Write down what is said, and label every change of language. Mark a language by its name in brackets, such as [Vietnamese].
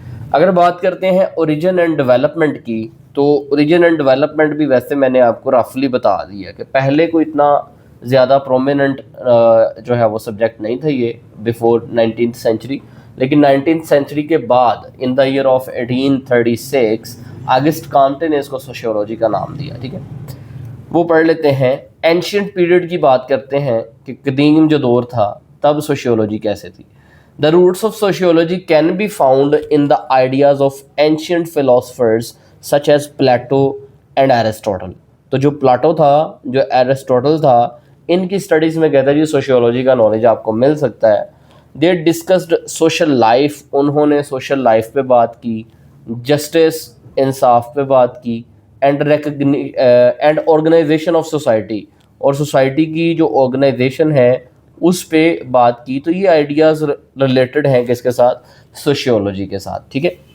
[Urdu] اگر بات کرتے ہیں اوریجن اینڈ ڈیولپمنٹ کی, تو اوریجن اینڈ ڈیولپمنٹ بھی ویسے میں نے آپ کو رفلی بتا دیا کہ پہلے کوئی اتنا زیادہ پرومیننٹ جو ہے وہ سبجیکٹ نہیں تھا یہ بیفور 19th سینچری, لیکن 19th سینچری کے بعد [English] in the year of 1836 [Urdu] آگسٹ کامٹے نے اس کو سوشیولوجی کا نام دیا, ٹھیک ہے. وہ پڑھ لیتے ہیں. اینشینٹ پیریڈ کی بات کرتے ہیں کہ قدیم جو دور تھا تب سوشیولوجی کیسے تھی. [English] The roots of sociology can be found in the ideas of ancient philosophers such as Plato and Aristotle. [Urdu] تو جو پلاٹو تھا, جو ایرسٹوٹل تھا, ان کی سٹڈیز میں کہتا ہے جی سوشیولوجی کا نالج آپ کو مل سکتا ہے. [English] They discussed social life, [Urdu] انہوں نے سوشل لائف پہ بات کی, جسٹس, انصاف پہ بات کی, اینڈ آرگنائزیشن آف سوسائٹی, اور سوسائٹی کی جو آرگنائزیشن ہے اس پہ بات کی. تو یہ آئیڈیاز ریلیٹڈ ہیں کس کے ساتھ, سوشیولوجی کے ساتھ, ٹھیک ہے.